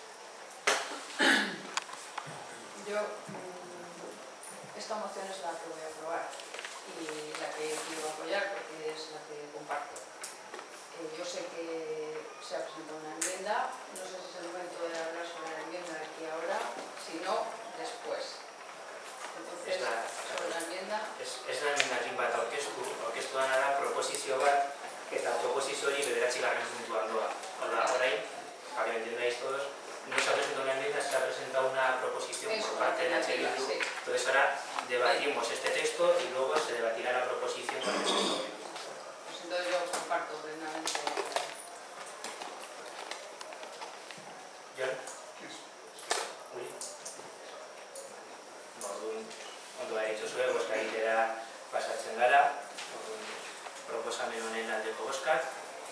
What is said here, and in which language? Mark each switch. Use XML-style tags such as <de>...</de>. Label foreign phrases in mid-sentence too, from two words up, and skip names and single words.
<es>Yo esta moción es la que voy a aprobar y la que quiero apoyar porque es la que comparto. Yo sé que se ha presentado una enmienda, no sé si es el momento de hablar sobre la enmienda aquí ahora, si no, después. Entonces, sobre la enmienda...</es> <eu>Ez da emendakin bat aurkeztu da proposizio bat, eta proposizio hori bederatzigarren puntuan doa. Orain,</eu> <es>para que me entendáis todos, no se ha presentado una enmienda, se ha presentado una proposición por parte de H. Bildu. Entonces ahora debatimos este texto y luego se debatirá la proposición con el texto. Pues entonces yo comparto plenamente. Jon? Ui?</es> <eu>Ondo da dituzue, bozka egitera pasatzen gara. Proposamen honen aldeko bozkak.</eu>